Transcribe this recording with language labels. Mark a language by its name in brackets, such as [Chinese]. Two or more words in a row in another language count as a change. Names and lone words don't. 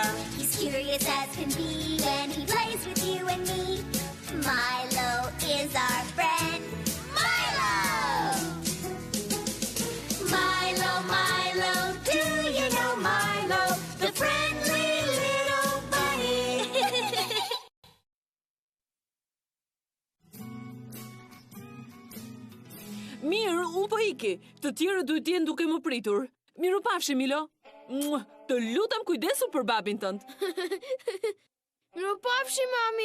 [English] He's curious as can be when he plays with you and me. Milo is our friend. Milo! Milo, Milo, do you know Milo, the friendly little bunny? [Albanian] Mirë, unë po iki. Të tjerë duhet të jenë duke më pritur. Miru pafshi, Milo. Të lutem kujdesu për babin tënd. Mirupafshi, mami.